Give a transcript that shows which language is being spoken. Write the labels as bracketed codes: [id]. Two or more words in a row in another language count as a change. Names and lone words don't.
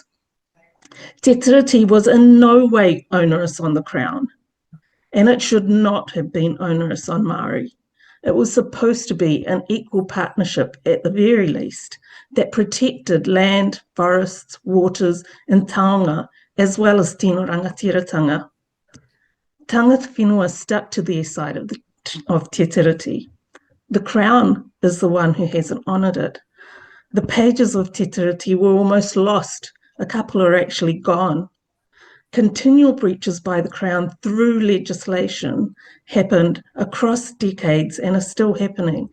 [en] Te Tiriti was in no way onerous on the Crown, and it should not have been onerous on Māori. It was supposed to be an equal partnership at the very least that protected land, forests, waters, and taonga, as well as [mi] tino rangatiratanga. Tangata whenua [en] stuck to their side of Te Tiriti. The Crown is the one who hasn't honoured it. The pages of Te Tiriti were almost lost. A couple are actually gone. Continual breaches by the Crown through legislation happened across decades and are still happening.